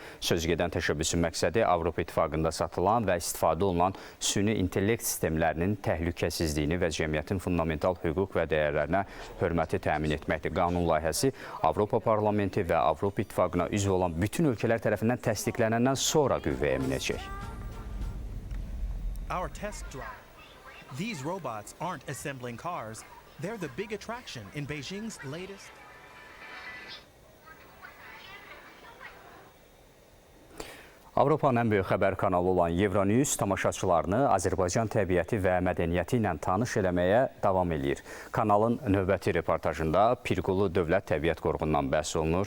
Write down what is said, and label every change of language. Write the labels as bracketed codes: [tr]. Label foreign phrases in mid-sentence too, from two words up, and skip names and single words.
[az] Sözügedən təşəbbüsün məqsədi Avropa İttifaqında satılan və istifadə olunan süni intellekt sistemlərinin təhlükəsizliyini və cəmiyyətin fundamental hüquq və dəyərlərinə hörməti təmin etməkdir. Qanun layihəsi Avropa Parlamenti və Avropa İttifaqına üzv olan bütün ölkələr tərəfindən təsdiqlənəndən sonra qüvvəyə minəcək. [en] Our test drive. These robots aren't assembling cars. They're the big attraction in Beijing's latest. [az] Avropanın ən böyük xəbər kanalı olan Euronews tamaşaçılarını Azərbaycan təbiəti və mədəniyyəti ilə tanış eləməyə davam edir. Kanalın növbəti reportajında Pirqulu Dövlət Təbiət Qoruğundan bəhs olunur.